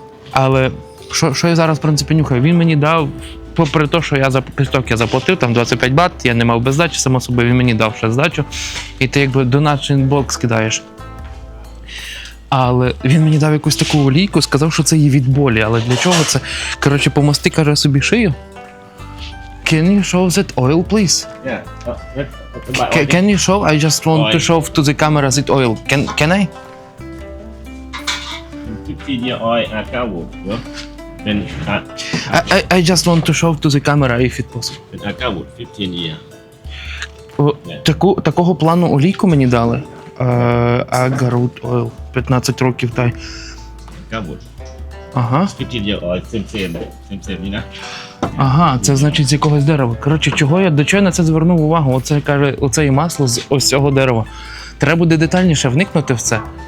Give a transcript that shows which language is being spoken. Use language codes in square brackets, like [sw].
[uk] Але що я зараз, в принципі, нюхаю? Він мені дав, попри те, що я я заплатив, там 25 бат, я не мав без здачі, само собою, він мені дав ще здачу. І ти якби [en] donation box [uk] кидаєш. Але він мені дав якусь таку олійку, сказав, що це є від болі. Але для чого це? Коротше, помости, каже, собі шию. [en] Can you show that oil, please? Yeah. Can you show? I just want to show to the camera that oil. Can I? 15-year oil Arcawood [th] เนอะเป็น [en] I just want to show to the camera if it possible. [th] เป็น [en] Arcawood 15 year [uk] Такого плану олійку мені дали. Agarwood oil. 15 років, тай. [en] Arcawood [uk] Ага. [en] 15-year oil same [th] นี่นะ [uk] Ага, це значить з якогось дерева. Коротше, до чого я на це звернув увагу? Оце каже, оце і масло з ось цього дерева. Треба буде детальніше вникнути в це.